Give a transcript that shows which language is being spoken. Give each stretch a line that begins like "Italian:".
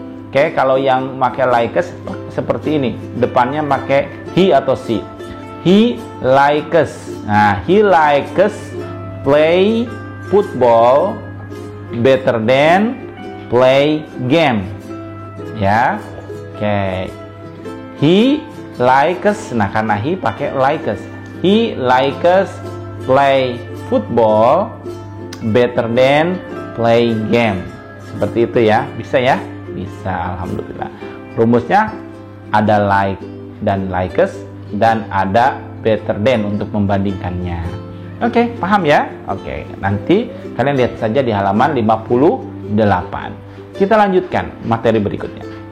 Indonesian: Oke, kalau yang pakai likes seperti ini, depannya pakai he atau she.
English: He likes. Nah, he likes play football better than play game.
Indonesian: Ya. Oke.
English: He likes.
Indonesian: Nah, karena he pakai likes.
English: He likes play football better than play game.
Indonesian: Seperti itu ya. Bisa ya? Bisa, alhamdulillah. Rumusnya ada like dan likes dan ada better than untuk membandingkannya. Oke, paham ya? Oke, nanti kalian lihat saja di halaman 58. Kita lanjutkan materi berikutnya.